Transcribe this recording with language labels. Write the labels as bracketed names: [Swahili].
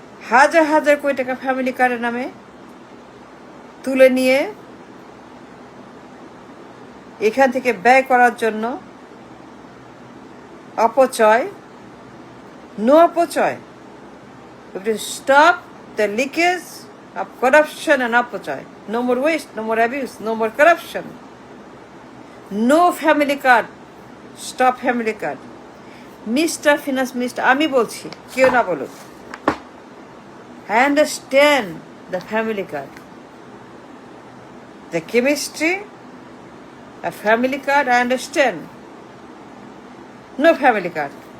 [Bangla] হাজার হাজার কোটি টাকা ফ্যামিলি কার্ডের নামে তুলে নিয়ে এখান থেকে ব্যয় করার জন্য অপচয়, [English] No অপচয়. We have to stop the leakage of corruption and অপচয়. No more waste, no more abuse, no more corruption. No family card. Stop family card. Mr. [Bangla] Finance Minister, আমি বলছি, কেউ না বলুক। [English] I understand the family card. The chemistry, a family card, I understand. No family card.